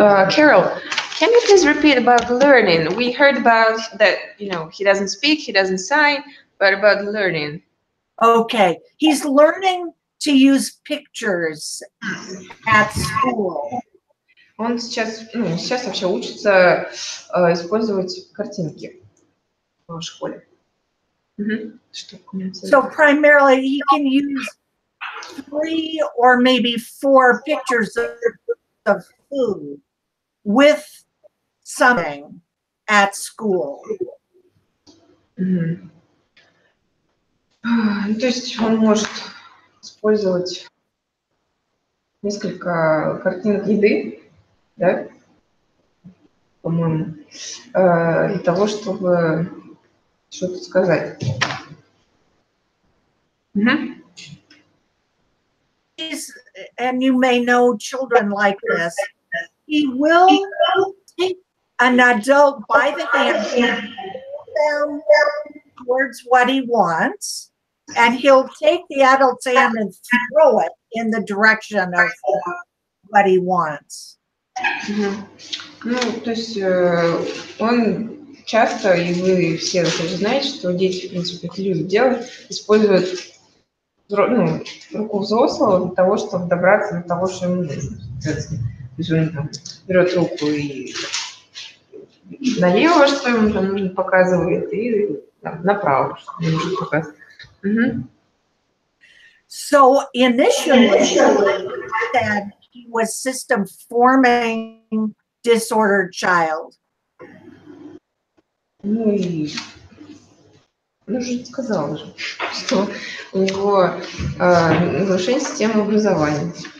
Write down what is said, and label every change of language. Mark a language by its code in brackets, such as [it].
[en] Carol, can you please repeat about learning? We heard about that, he doesn't speak, he doesn't sign, but about learning. Okay, he's learning to use pictures at school. [ru] Он сейчас вообще учится использовать картинки в школе. [en] So primarily he can use 3 or maybe 4 pictures of food with something at school. [ru] То есть он может использовать несколько картинок еды, да, по-моему, для того, чтобы что-то сказать. [en] And you may know children like this. He will take an adult by the hand them towards what he wants, and he'll take the adult's hand and throw it in the direction of what he wants. [ru] Ну, то есть он часто, и вы все тоже знаете, что дети, в принципе, это любят делать, используют руку взрослого для того, чтобы добраться до того, что ему нужно. То есть он берет руку и налево, что ему там нужно, показывает, и там, направо, что ему нужно показывать. Мгм. [en] So initially, I said he was system forming disordered child. [ru] Ну и, ну же сказала же, что у него нарушение системы образования.